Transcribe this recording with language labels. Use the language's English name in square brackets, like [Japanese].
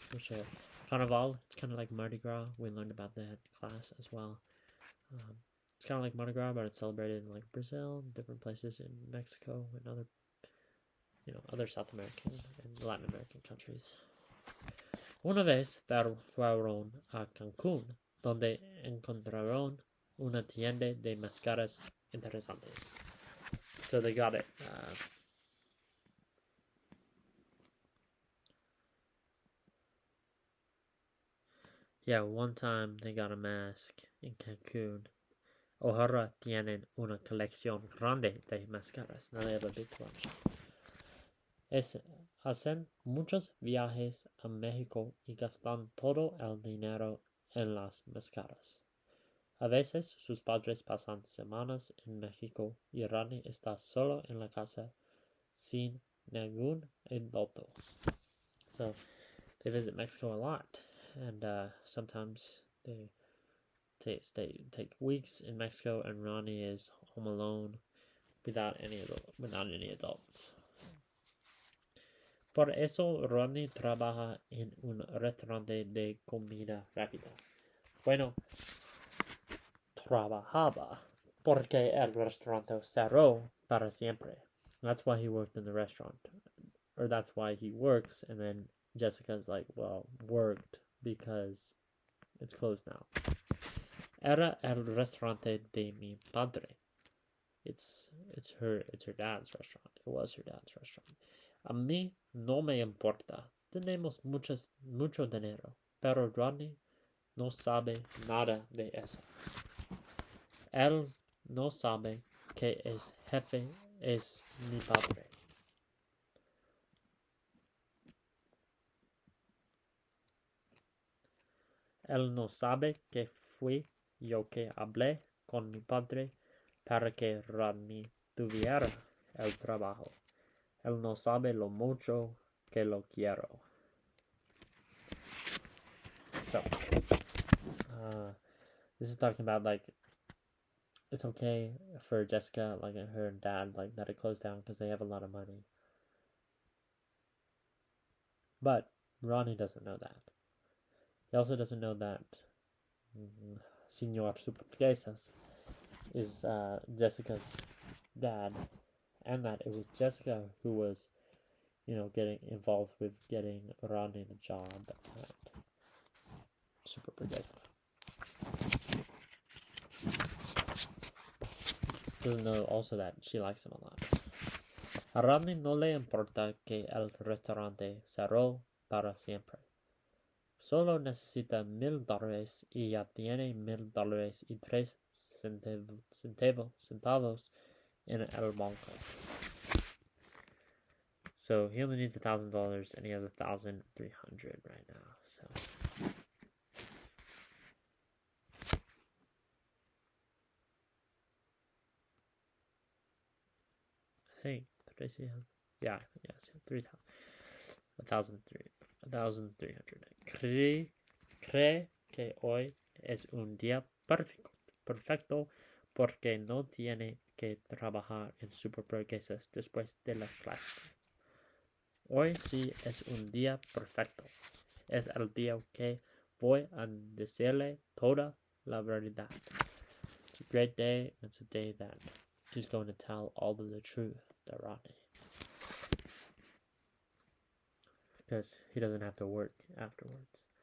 [English] Which Carnival, it's kind of like Mardi Gras. We learned about that in class as well. It's kind of like Mardi Gras, but it's celebrated in like Brazil, different places in Mexico, and other South American and Latin American countries. [Spanish] Una vez fueron a Cancún, donde encontraron una tienda de máscaras interesantes. [English] So they got it. One time they got a mask in Cancún. [Spanish] Ahora tienen una colección grande de máscaras. [English] Now they have a big collection. [Spanish] Hacen muchos viajes a México y gastan todo el dinero en las máscaras. A veces sus padres pasan semanas en México y Rodney está solo en la casa sin ningún adulto. [English] So they visit Mexico a lot, and sometimes they take weeks in Mexico, and Rodney is home alone without any adults. [Spanish] Por eso Rodney trabaja en un restaurante de comida rápida. Bueno, trabajaba porque el restaurante cerró para siempre. [English] That's why he worked in the restaurant. Or that's why he works, and then Jessica's like, well, worked because it's closed now. [Spanish] Era el restaurante de mi padre. [English] It's her dad's restaurant. It was her dad's restaurant. [Spanish] A mí no me importa. Tenemos mucho dinero, pero Rodney no sabe nada de eso. Él no sabe que es jefe es mi padre. Él no sabe que fui yo que hablé con mi padre para que Rodney tuviera el trabajo. Él no sabe lo mucho que lo quiero. [English] So, this is talking about, like, it's okay for Jessica, like, and her dad, like, that it closed down because they have a lot of money. But Ronnie doesn't know that. He also doesn't know that Senor Superburguesas is Jessica's dad, and that it was Jessica who was, getting involved with getting Ronnie the job at Superburguesas. Doesn't know also that she likes him a lot. [Spanish] A Rodney no le importa que el restaurante cerró para siempre. Solo necesita $1,000 y ya tiene $1,003 centavos en el banco. [English] So he only needs $1,000 and he has $1,300 right now. So I think yeah, 1,300. [Spanish] Cree que hoy es un día perfecto porque no tiene que trabajar en Superburguesas después de las clases. Hoy sí es un día perfecto. Es el día que voy a decirle toda la verdad. [English] It's a great day. It's a day that she's going to tell all of the truth to Rodney. Because he doesn't have to work afterwards.